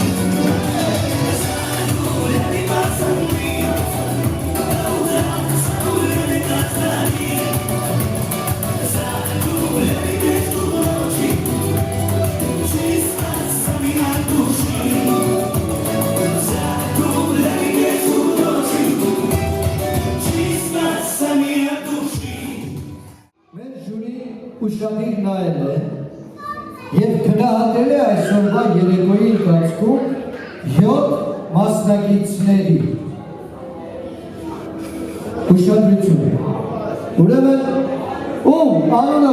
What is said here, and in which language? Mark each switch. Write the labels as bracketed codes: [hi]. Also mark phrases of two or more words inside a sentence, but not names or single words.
[ru] Загуляли пацаны, до утра загуляли до зари. Загуляли, между прочим, чисто сами от души. Загуляли, между прочим, чисто сами от души. [hy] Մեր ժյուրի ուշադիր նայել է և գնահատել է այսօրվա երեկոյի ընթացքում 7 մասնակիցների ուշադրություն։ Ուրեմն ում անունը